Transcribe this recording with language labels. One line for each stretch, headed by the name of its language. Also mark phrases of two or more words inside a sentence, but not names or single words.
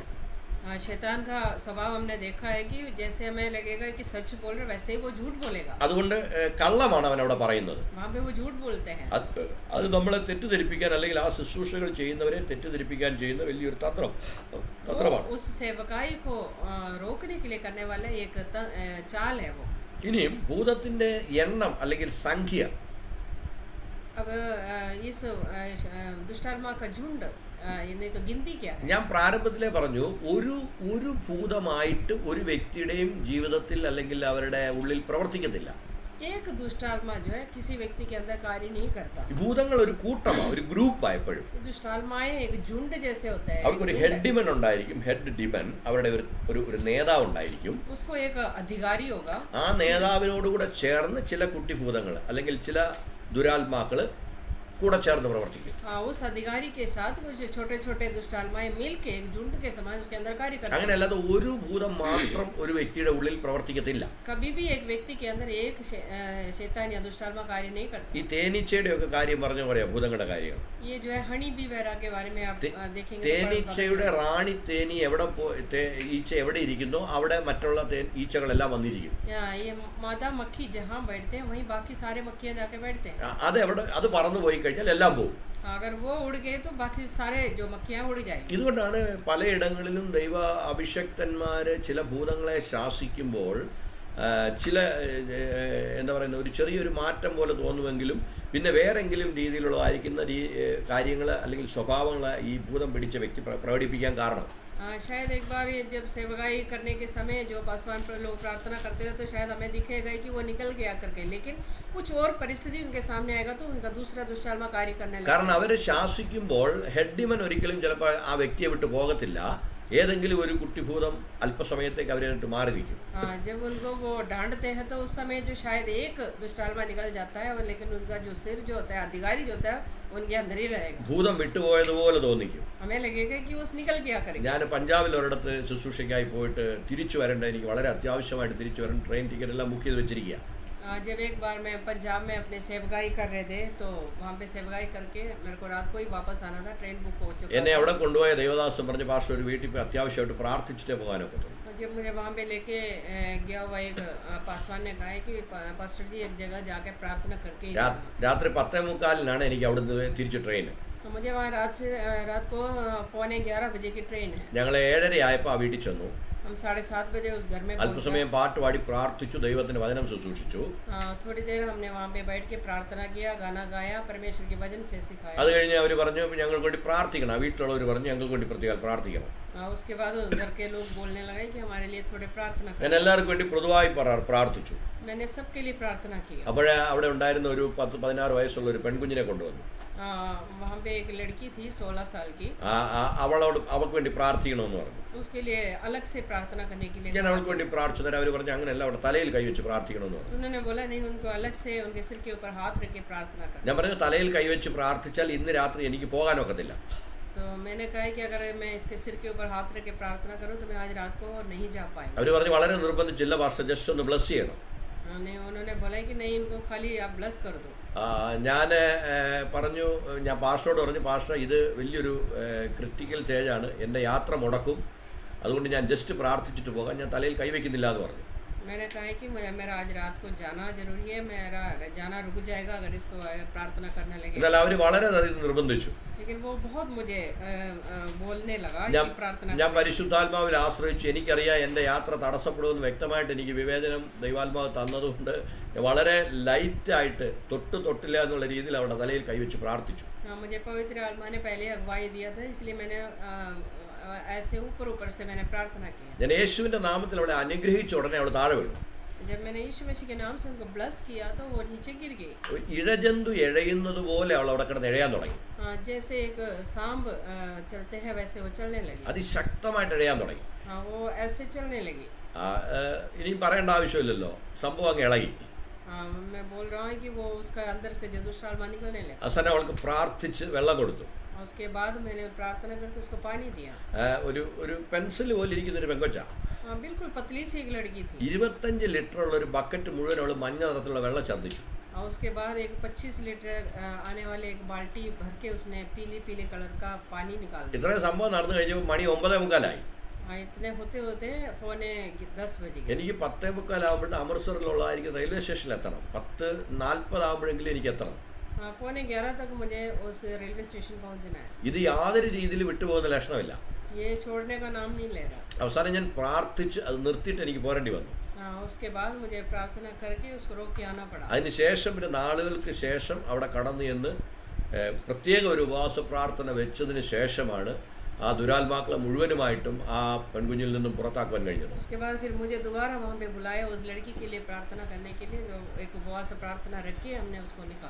Hindi: शैतान का स्वभाव हमने देखा है कि जैसे हमें लगेगा कि सच बोल रहे वैसे ही वो झूठ बोलेगा।
Malayalam: അതുകൊണ്ട് കള്ളമാണ് അവൻ അവിടെ പറയുന്നത്.
Hindi: वहाँ पे वो झूठ बोलते हैं।
Malayalam: അത് നമ്മളെ തെറ്റിദ്ധരിപ്പിക്കാൻ അല്ലെങ്കിൽ ആ ശുശ്രൂഷകൾ ചെയ്യുന്നവരെ തെറ്റിദ്ധരിപ്പിക്കാൻ ചെയ്യുന്ന വലിയൊരു തന്ത്രമാണ്.
Hindi: उस सेवकाई को रोकने के लिए करने वाला एक चाल है वो।
Malayalam: ഇനിയും ഭൂതത്തിന്റെ എണ്ണം അല്ലെങ്കിൽ സംഖ്യ,
Hindi: अब इस दुष्टात्मा का झुंड, नहीं तो गिनती क्या है?
Malayalam: ഞാൻ പ്രാരംഭത്തിലേ പറഞ്ഞു, ഒരു ഭൂതമായിട്ട് ഒരു വ്യക്തിയുടെയും ജീവിതത്തിൽ അല്ലെങ്കിൽ അവരുടെ ഉള്ളിൽ പ്രവർത്തിക്കത്തില്ല.
Hindi: एक दुष्टात्मा जो है किसी व्यक्ति के अंदर कार्य नहीं करता।
Malayalam: ഭൂതങ്ങൾ ഒരു കൂട്ടമാണ്, ഒരു ഗ്രൂപ്പാണ് എപ്പോഴും.
Hindi: दुष्टात्माएं एक झुंड जैसे होता है।
Malayalam: അവർക്കൊരു
English: head demon
Malayalam: ഉണ്ടായിരിക്കും,
English: head demon,
Malayalam: അവരുടെ ഒരു നേതാവ് ഉണ്ടായിരിക്കും.
Hindi: उसको एक अधिकारी होगा।
Malayalam: ആ നേതാവിനോടുകൂടെ ചേർന്ന് ചില കുട്ടിഭൂതങ്ങൾ അല്ലെങ്കിൽ ചില ദുരാത്മാക്കൾ കൂടെ ചേർന്ന് പ്രവർത്തിക്കും.
Hindi: उस अधिकारी के साथ कुछ छोटे छोटे दुष्टात्माएं मिलके एक झुंड के समान उसके अंदर कार्य करते हैं।
Malayalam: അങ്ങനെ അല്ലാതെ ഒരു ഭൂതം മാത്രം ഒരു വ്യക്തിയുടെ ഉള്ളിൽ പ്രവർത്തിക്കത്തില്ല.
Hindi: कभी भी एक व्यक्ति के अंदर एक शैतान या दुष्टात्मा कार्य नहीं करती।
Malayalam: ഈ തേനീച്ചയുടെ ഒക്കെ കാര്യം പറഞ്ഞു പറയാം, ഭൂതങ്ങളുടെ കാര്യങ്ങൾ.
Hindi: ये जो है
English: honey bee
Hindi: वेरा के बारे में आप देखेंगे।
Malayalam: തേനീച്ചയുടെ റാണി തേനി ഈച്ച എവിടെ ഇരിക്കുന്നോ അവിടെ മറ്റുള്ള ഈച്ചകളെല്ലാം വന്നിരിക്കും.
Hindi: ये मादा मक्खी जहाँ बैठते हैं वहीं बाकी सारे मक्खियाँ जाके बैठते हैं।
Malayalam: അത് പറന്നു പോയി കഴിഞ്ഞാൽ എല്ലാം പോകും.
Hindi: अगर वो उड़ गए तो बाकी सारे जो मक्खियाँ उड़ जाएगी।
Malayalam: ഇതുകൊണ്ടാണ് പലയിടങ്ങളിലും ദൈവ അഭിഷക്തന്മാര് ചില ഭൂതങ്ങളെ ശാസിക്കുമ്പോൾ ചില എന്താ പറയുന്ന ഒരു ചെറിയൊരു മാറ്റം പോലെ തോന്നുമെങ്കിലും പിന്നെ വേറെങ്കിലും രീതിയിലുള്ളതായിരിക്കുന്ന കാര്യങ്ങൾ അല്ലെങ്കിൽ സ്വഭാവങ്ങൾ ഈ ഭൂതം പിടിച്ച വ്യക്തി പ്രകടിപ്പിക്കാൻ കാരണം.
Hindi: शायद एक बार जब सेवकाई करने के समय जो पासवान पर लोग प्रार्थना करते हैं तो शायद हमें दिखेगा कि वो निकल गया करके, लेकिन कुछ और परिस्थिति उनके सामने आएगा तो उनका दूसरा दुष्टात्मा कार्य करने लगेगा।
Malayalam: കാരണം അവർ ശാസിക്കുമ്പോൾ
English: head demon
Malayalam: ഒരിക്കലും ചിലപ്പോൾ ആ വ്യക്തിയെ വിട്ട് പോകത്തില്ല. ഏതെങ്കിലും ഒരു കുട്ടിഭൂതം അല്പസമയത്തേക്ക് അവരെ വിട്ട് മാറിയിരിക്കും.
Hindi: जब उनको वो डांटते हैं तो उस समय जो शायद एक दुष्टात्मा निकल जाता है, लेकिन उनका जो सिर जो होता है, अधिकारी जो होता है, उनके अंदर ही रहेगा।
Malayalam: ഭൂതം വിട്ടുപോയതുപോലെ തോന്നിക്കും.
Hindi: हमें लगेगा कि वो निकल गया करेगा।
Malayalam: ഞാൻ പഞ്ചാബിൽ ഒരിടത്ത് ശുശ്രൂഷയ്ക്കായി പോയിട്ട് തിരിച്ചു വരേണ്ട, എനിക്ക് വളരെ അത്യാവശ്യമായിട്ട് തിരിച്ചു വരണം, ട്രെയിൻ ടിക്കറ്റ് എല്ലാം ബുക്ക് ചെയ്ത് വെച്ചിരിക്കുക.
Hindi: जब एक बार मैं पंजाब में अपने सेवकाई कर रहे थे तो वहाँ पे सेवकाई करके मेरे को रात को ही वापस आना था, ट्रेन बुक हो चुका।
Malayalam: എന്നെ അവിടെ കൊണ്ടുപോയ ദേവദാസം പറഞ്ഞ പാസ്റ്റർ ഒരു വീട്ടിൽ പോയി അത്യാവശ്യമായിട്ട് പ്രാർത്ഥിച്ചിട്ടേ പോകാനൊക്കെ.
Hindi: जब मुझे वहाँ पे लेके गया हुआ एक पासवान ने कहा कि पास्टर जी एक जगह जाके प्रार्थना करके
Malayalam: രാത്രി 10:45 എനിക്ക് അവിടുന്ന് തിരിച്ച് ട്രെയിൻ.
Hindi: मुझे वहाँ रात को 11:15 बजे की ट्रेन है।
Malayalam: ഞങ്ങൾ 7:30 ആയപ്പോൾ ആ വീട്ടിൽ ചെന്നു.
Hindi: हम 7:30 बजे उस घर में
Malayalam: അല്പസമയം പാട്ട് പാടി പ്രാർത്ഥിച്ചു, ദൈവത്തിന്റെ വചനം ശുശ്രൂഷിച്ചു.
Hindi: थोड़ी देर हमने वहाँ पे बैठ के प्रार्थना किया, गाना गाया, परमेश्वर के वचन से सिखाया।
Malayalam: അത് കഴിഞ്ഞ് അവർ പറഞ്ഞു ഞങ്ങൾക്ക് വേണ്ടി പ്രാർത്ഥിക്കണം. ആ വീട്ടിലുള്ളവർ പറഞ്ഞു ഞങ്ങൾക്ക് വേണ്ടി പ്രത്യേകം പ്രാർത്ഥിക്കണം.
Hindi: उसके बाद उस घर के लोग बोलने लगे कि हमारे लिए थोड़े प्रार्थना करो।
Malayalam: ഞാൻ എല്ലാവർക്കും വേണ്ടി പൊതുവായി പ്രാർത്ഥിച്ചു.
Hindi: मैंने सबके लिए प्रार्थना की।
Malayalam: അപ്പോഴേ അവിടെ ഉണ്ടായിരുന്ന ഒരു 10-16 വയസ്സുള്ള ഒരു പെൺകുഞ്ഞിനെ കൊണ്ടുവന്നു.
Hindi: वहाँ पे एक लड़की थी 16 साल की।
Malayalam: അവൾക്ക് വേണ്ടി പ്രാർത്ഥിക്കണമെന്ന് പറഞ്ഞു.
Hindi: उसके लिए अलग से प्रार्थना करने के लिए
Malayalam: ഞാൻ അവൾക്ക് വേണ്ടി പ്രാർത്ഥിച്ചു. അവർ പറഞ്ഞു അങ്ങനെയല്ല, അവിടെ തലയിൽ കൈവച്ച് പ്രാർത്ഥിക്കണമെന്ന് പറഞ്ഞു.
Hindi: उन्होंने बोला नहीं, उनको अलग से उनके सिर के ऊपर हाथ रख के प्रार्थना करना।
Malayalam: ഞാൻ പറഞ്ഞു തലയിൽ കൈവച്ച് പ്രാർത്ഥിച്ചാൽ ഇന്ന് രാത്രി എനിക്ക് പോകാനൊക്കത്തില്ല.
Hindi: तो मैंने कहा कि अगर मैं इसके सिर के ऊपर हाथ रख के प्रार्थना करूं तो मैं आज रात को नहीं जा पाएंगे।
Malayalam: അവർ പറഞ്ഞു വളരെ നിർബന്ധിച്ചില്ല, പാസ്റ്റർ ജസ്റ്റ് ഒന്ന് ബ്ലസ് ചെയ്യണം.
Hindi: उन्होंने बोला कि नहीं, इनको खाली आप ब्लस कर दो।
Malayalam: ഞാൻ പറഞ്ഞു, ഞാൻ പാസ്റ്ററോട് പറഞ്ഞു പാസ്റ്റർ ഇത് വലിയൊരു
English: critical stage ആണ്,
Malayalam: എൻ്റെ യാത്ര മുടക്കും, അതുകൊണ്ട് ഞാൻ ജസ്റ്റ് പ്രാർത്ഥിച്ചിട്ട് പോകാം, ഞാൻ തലയിൽ കൈവയ്ക്കുന്നില്ല എന്ന് പറഞ്ഞു.
Hindi: मैंने कहा है कि मेरा आज रात को जाना जरूरी है, मेरा जाना रुक जाएगा अगर इसको प्रार्थना करने लगे।
Malayalam: എന്നാൽ അവർ വളരെയധികം നിർബന്ധിച്ചു.
Hindi: लेकिन वो बहुत मुझे बोलने लगा
Malayalam: ഞാൻ
Hindi: कि प्रार्थना
Malayalam: ഞാൻ പരിശുദ്ധാത്മാവിൽ ആശ്രയിച്ചു. എനിക്കറിയാം എൻ്റെ യാത്ര തടസ്സപ്പെടുമെന്ന് വ്യക്തമായിട്ട് എനിക്ക് വിവേചനം ദൈവാത്മാവ് തന്നതുകൊണ്ട് വളരെ ലൈറ്റായിട്ട് തൊട്ടില്ല എന്നുള്ള രീതിയിൽ അവരുടെ തലയിൽ കൈവച്ച് പ്രാർത്ഥിച്ചു.
Hindi: मुझे पवित्र आत्मा ने पहले अगुवाई दिया था, इसलिए मैंने ऐसे ऊपर से मैंने प्रार्थना की.
Malayalam: ഞാൻ യേശുവിൻ്റെ നാമത്തിൽ അവളെ അനുഗ്രഹിച്ച ഉടനെ അവൾ താഴെ വീണു.
Hindi: जब मैंने यीशु मसीह के नाम से उनको ब्लेस किया तो वो नीचे गिर गई.
Malayalam: ഇഴജന്തു എഴയുന്നത് പോലെ അവൾ അവിടെ കിടന്ന് എഴയാൻ തുടങ്ങി.
Hindi: जैसे एक सांप चलते हैं वैसे वो चलने लगी.
Malayalam: അതിശക്തമായിട്ട് എഴയാൻ തുടങ്ങി.
Hindi: वो ऐसे चलने लगी.
Malayalam: ഇനിയും പറയേണ്ട ആവശ്യമില്ലല്ലോ, സംഭവം അങ്ങ് ഇളകി.
Hindi: मैं बोल रहा हूँ कि वो उसका अंदर से जो दुष्ट आत्मा निकलने लगा.
Malayalam: അവസാനം അവൾക്ക് പ്രാർത്ഥിച്ച് വെള്ളം കൊടുത്തു.
Hindi: उसके बाद मैंने प्रार्थना करके उसको पानी दिया.
Malayalam: ഒരു പെൻസിൽ പോലെ ഇരിക്കുന്ന ഒരു പെങ്കൊച്ച,
Hindi: बिल्कुल पतली सी एक लड़की थी.
Malayalam: 25 ലിറ്റർ ഉള്ള ഒരു ബക്കറ്റ് മുഴുവൻ അവൾ മഞ്ഞ നിറത്തിലുള്ള വെള്ളം ഛർദ്ദിച്ചു.
Hindi: और उसके बाद एक 25 लीटर आने वाले एक बाल्टी भर के उसने पीले कलर का पानी निकाल दिया.
Malayalam: ഇത്രയും സംഭവം നടന്നു കഴിഞ്ഞപ്പോൾ മണി 9:45.
Hindi: इतने होते 9:10 बजे.
Malayalam: എനിക്ക് 10:45 അമൃത്സറിലുള്ളതായിരിക്കും റെയിൽവേ സ്റ്റേഷനിൽ എത്തണം. 10:40 ആകുമ്പോഴെങ്കിലും എനിക്ക് എത്തണം.
Hindi: 11:30 तक मुझे उस रेलवे स्टेशन पहुंचना है.
Malayalam: ഇത് യാതൊരു രീതിയിൽ വിട്ടുപോകുന്ന ലക്ഷണമില്ല.
Hindi: ये छोड़ने का नाम नहीं ले रहा.
Malayalam: അവസാനം ഞാൻ പ്രാർത്ഥിച്ച് അത് നിർത്തിയിട്ട് എനിക്ക് പോരേണ്ടി വന്നു.
Hindi: उसके बाद मुझे प्रार्थना करके उसको रोक के आना पड़ा.
Malayalam: അതിനുശേഷം പിന്നെ നാളുകൾക്ക് ശേഷം അവിടെ കടന്നു ചെന്ന് പ്രത്യേക ഒരു ഉപവാസ പ്രാർത്ഥന വെച്ചതിന് ശേഷമാണ് ആ ദുരാത്മാക്കളെ മുഴുവനുമായിട്ടും ആ പെൺകുഞ്ഞിൽ നിന്നും പുറത്താക്കുവാൻ കഴിഞ്ഞത്.
Hindi: उसके बाद फिर मुझे दोबारा वहाँ पे बुलाया उस लड़की के लिए प्रार्थना करने के लिए, जो एक उपवास प्रार्थना रख के हमने उसको निकाला.